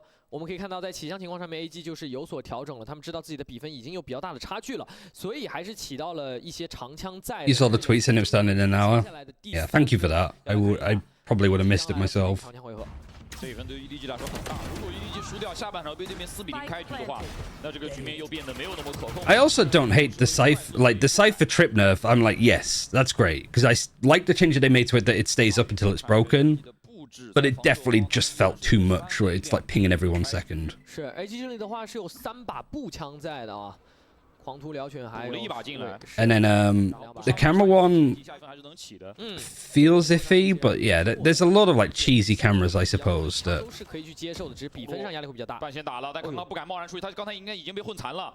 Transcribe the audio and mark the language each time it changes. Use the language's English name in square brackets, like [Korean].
[Chinese] 我们可以看到，在起枪情况上面 ，AG 就是有所调整了。他们知道自己的比分已经有比较大的差距了，所以还是起到了一些长枪在。 [English] You saw the tweet saying it was done in an hour. Yeah, thank you for that. I probably would have missed it myself. [Chinese] 这一分对于 EDG 来说很大。如果 EDG 输掉下半场被对面4比0开局的话，那这个局面又变得没有那么可控。 [English] I also don't hate the Cypher trip nerf. I'm like, yes, that's great because I like the change that they made to it that it stays up until it's broken. But it definitely just felt too much, where it's like pinging every 1 second. [Chinese] 是 AG 这里的话是有3把步枪在的啊，狂徒燎犬还有一把进来。 [English] And then the camera one feels iffy, but yeah, there's a lot of like cheesy cameras, I suppose. That [Chinese] 都是可以去接受的，只是比分上压力会比较大。半线打了，但刚刚不敢贸然出去，他刚才应该已经被混残了，